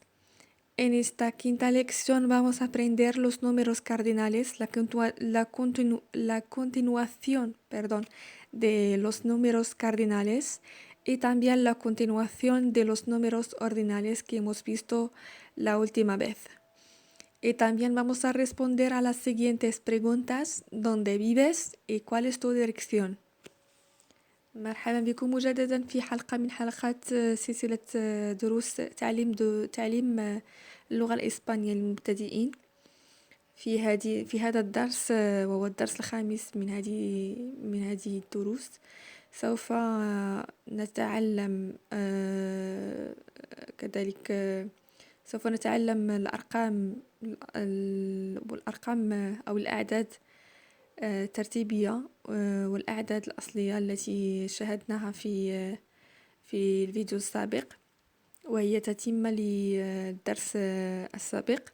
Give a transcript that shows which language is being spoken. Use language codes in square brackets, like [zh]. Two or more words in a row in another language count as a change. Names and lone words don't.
[es] En esta quinta lección vamos a aprender los números cardinales, la continuación, de los números cardinales y también la continuación de los números ordinales que hemos visto la última vez. Y también vamos a responder a las siguientes preguntas: ¿dónde vives y cuál es tu dirección? [ar] مرحبا بكم مجددا في حلقة من حلقات سلسلة دروس تعليم اللغة الإسبانية للمبتدئين. في هذا الدرس وهو الدرس الخامس من هذه الدروس سوف نتعلم كذلك سوف نتعلم الأرقام أو الأعداد الترتيبية والأعداد الأصلية التي شاهدناها في الفيديو السابق، وهي تتمة للدرس السابق.